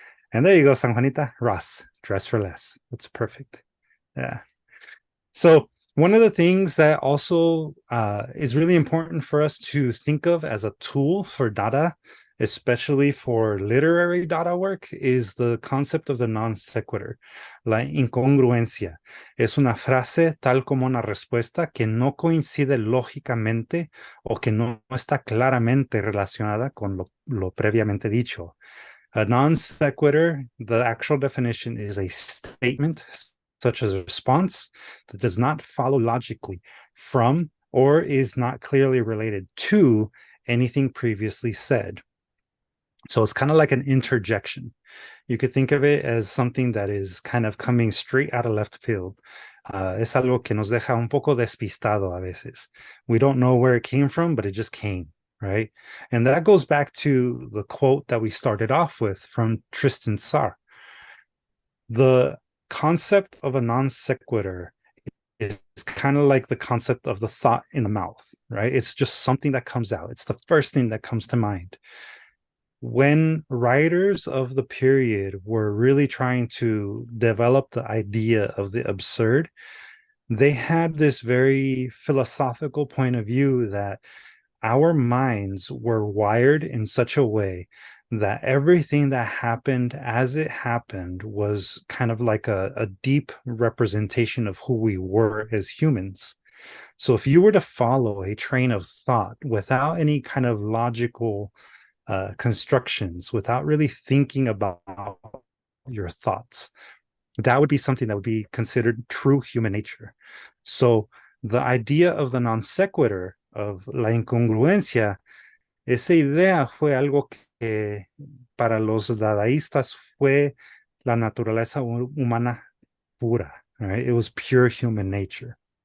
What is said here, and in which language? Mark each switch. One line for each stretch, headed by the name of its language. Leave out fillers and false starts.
English: And there you go, San Juanita. Ross, dress for less. That's perfect. Yeah. So one of the things that also is really important for us to think of as a tool for Dada, especially for literary Dada work, is the concept of the non sequitur.
Spanish: La incongruencia es una frase tal como una respuesta que no coincide lógicamente o que no está claramente relacionada con lo previamente dicho.
English: A non sequitur, the actual definition is a statement such as a response that does not follow logically from or is not clearly related to anything previously said. So it's kind of like an interjection. You could think of it as something that is kind of coming straight out of left field.
Spanish: Es algo que nos deja un poco despistado a veces.
English: We don't know where it came from, but it just came, right? And that goes back to the quote that we started off with from Tristan Tzar. The concept of a non sequitur is kind of like the concept of the thought in the mouth, right? It's just something that comes out. It's the first thing that comes to mind. When writers of the period were really trying to develop the idea of the absurd, they had this very philosophical point of view that our minds were wired in such a way that everything that happened as it happened was kind of like a deep representation of who we were as humans. So if you were to follow a train of thought without any kind of logical constructions, without really thinking about your thoughts, that would be something that would be considered true human nature. So the idea of the non sequitur, of
Spanish: la incongruencia, esa idea fue algo que para los dadaístas fue la naturaleza humana pura,
English: right? It was pure human nature.